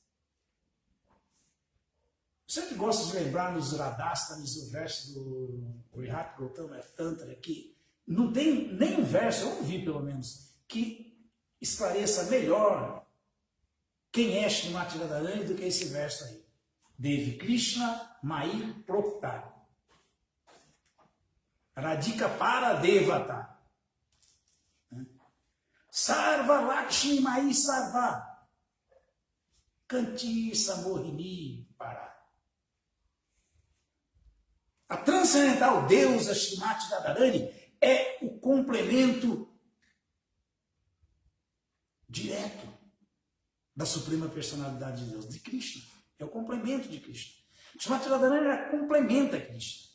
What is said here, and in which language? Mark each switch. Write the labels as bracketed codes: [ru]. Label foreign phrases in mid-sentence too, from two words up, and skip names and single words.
[pt] Você que gosta de lembrar nos Radhastanis o verso do Brihat Gautama Tantra aqui, não tem nenhum verso, eu ouvi pelo menos, que esclareça melhor quem é Srimati Radharani do que esse verso aí. [sa] देवी कृष्ण मयी प्रोक्ता. राधिका पर देवता. सर्व लक्ष्मी मयी सर्व. कान्ति सम्मोहिनी परा. [pt] A transcendental deusa Srimati Radharani é o complemento direto da Suprema Personalidade de Deus, de Krishna. É o complemento de Krishna. Srimati Radharani ela complementa Krishna.